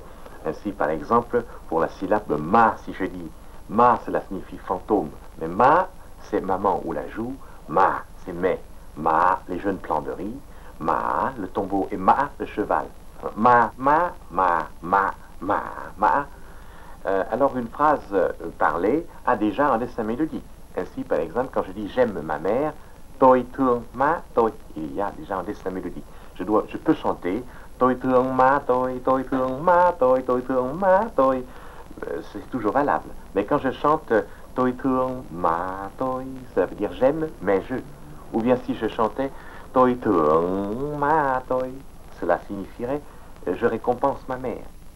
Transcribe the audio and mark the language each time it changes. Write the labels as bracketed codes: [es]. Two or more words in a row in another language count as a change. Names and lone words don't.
[fr] Ainsi, par exemple, pour la syllabe ma, si je dis ma, cela signifie fantôme, mais ma, c'est maman ou la joue, ma, c'est mais, ma, les jeunes plants de riz, ma, le tombeau, et ma, le cheval. [vi] Ma, ma, ma, ma, ma, ma. [fr] Alors une phrase parlée a déjà un dessin mélodique. Ainsi, par exemple, quand je dis j'aime ma mère, [vi] tôi thương ma tôi, [fr] il y a déjà un dessin mélodique. Je peux chanter [vi] tôi thương ma tôi thương ma tôi thương ma tôi. [fr] C'est toujours valable. Mais quand je chante [vi] tôi thương ma tôi, [fr] ça veut dire j'aime, mais je. Ou bien si je chantais [vi] tôi thương ma tôi, [fr] cela signifierait je récompense ma mère.